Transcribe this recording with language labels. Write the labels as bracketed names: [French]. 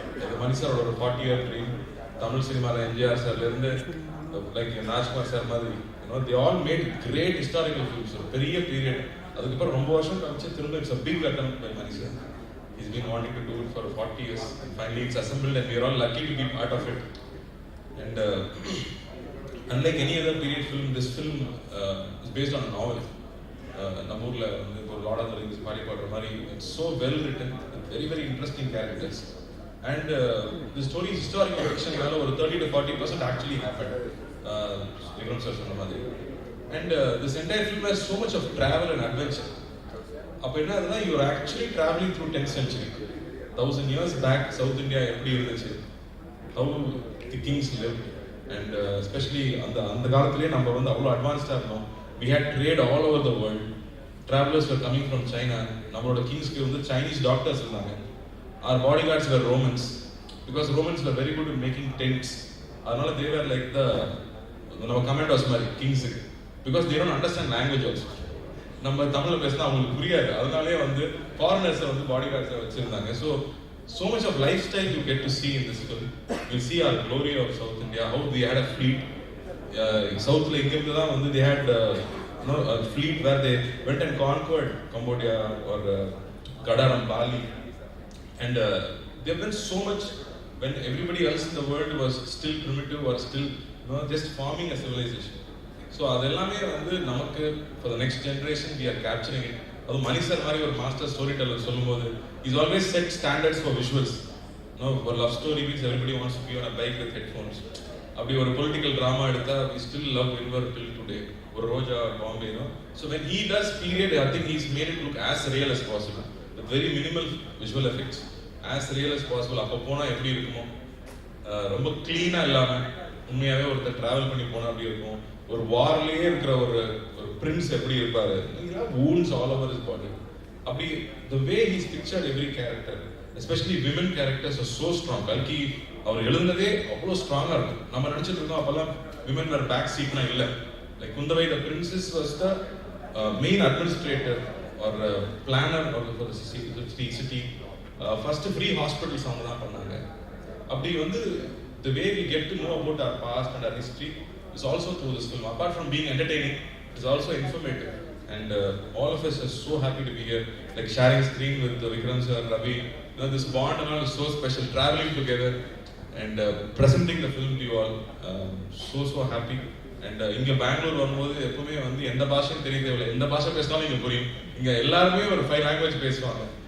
[English] The Manisar or 40-year dream. Tamil cinema, NGR sir, like Rajkumar sir, they all made great historical films. So பெரிய period. [Tamil] அதுக்கப்புறம் ரொம்ப வருஷம் கழிச்சு திரும்ப [English] it's a big attempt by Manisar. He's been wanting to do it for 40 years, and finally it's assembled, and we are all lucky to be part of it. And unlike any other period film, this film is based on a novel. [Tamil] நம்ம ஊர்ல வந்து ஒரு Lord of the rings மாதிரி போடுற மாதிரி [English] it's so well written, very very interesting characters. And the story is historical fiction. ஒரு 30 to 40% actually happened. Vikram sir [Tamil] சொன்ன மாதிரி. [English] And this entire film has so much of travel and adventure. [Tamil] அப்போ என்ன ஆகுதுன்னா, [English] you are actually traveling through 10th century. [Tamil] 1000 years back, South India எப்படி இருந்துச்சு, [English] how the kings lived, and especially [Tamil] அந்த காலத்திலே நம்ம வந்து அவ்வளோ அட்வான்ஸ்டாக இருந்தோம். [English] We had trade all over the world. Travelers were coming from China. [Tamil] நம்மளோட கிங்ஸ்க்கு வந்து Chinese doctors இருந்தாங்க. [English] Our bodyguards were Romans, because Romans were very good at making tents. அதனால they were like [Tamil] நம்ம commandos மாதிரி கிங்ஸுக்கு, [English] because they don't understand language also. [Tamil] நம்ம தமிழ்ல பேசினா அவங்களுக்கு புரியாது, அதனாலே வந்து ஃபாரினர்ஸை வந்து பாடிகார்ட்ஸை வச்சிருந்தாங்க. [English] So much of lifestyle you get to see in this film. You see our glory of South India, how they had a fleet. Southல இங்கிருந்து தான் வந்து they had a fleet where they went and conquered Cambodia or Kadaram, Bali, and they've done so much when everybody else in the world was still primitive or still just forming a civilization. So [Tamil] அதெல்லாமே வந்து நமக்கு [English] for the next generation we are capturing it. [Tamil] அது மனிஷர் மாதிரி ஒரு master story teller சொல்லும்போது [English] he's always set standards for visuals. For love story means everybody wants to be on a bike with headphones. அப்படி ஒரு political drama எடுத்தா we still love Wilbur till today. ஒரு Roja Bombay. So when he does period, I think he's made it look as real as possible with very minimal visual effects, as real as possible. [Tamil] அப்போ போனால் எப்படி இருக்குமோ, ரொம்ப க்ளீனாக இல்லாமல் உண்மையாகவே ஒருத்தர் ட்ராவல் பண்ணி போனால் அப்படி இருக்கும். ஒரு வார்லேயே இருக்கிற ஒரு பிரின்ஸ் எப்படி இருப்பாரு, [English] wounds all over his body. அப்படி the way he's pictured every character, especially women characters are so strong. [Tamil] கல்கி அவர் எழுந்ததே அவ்வளோ ஸ்ட்ராங்காக இருக்கும். நம்ம நினச்சிட்டு இருக்கோம் அப்போல்லாம் [English] women were back [Tamil] seatனா இல்லை. [English] Like Kundavai, the princess was the main administrator or planner for the city. First free hospitals [Tamil] அவங்க தான் பண்ணாங்க. அப்படி வந்து [English] the way we get to know about our past and our history is also through this film. Apart from being entertaining, it's also informative. And all of us are so happy to be here, like sharing screen with Vikram sir, Ravi. This bond and all is so special, traveling together and presenting the film to you all. So happy. [Tamil] And இங்கே பெங்களூர் வரும்போது எப்பவுமே வந்து எந்த பாஷையும் தெரிய தேவையில்லை, எந்த பாஷை பேசினாலும் இங்கே புரியும். இங்கே எல்லாருமே ஒரு 5 language பேசுவாங்க.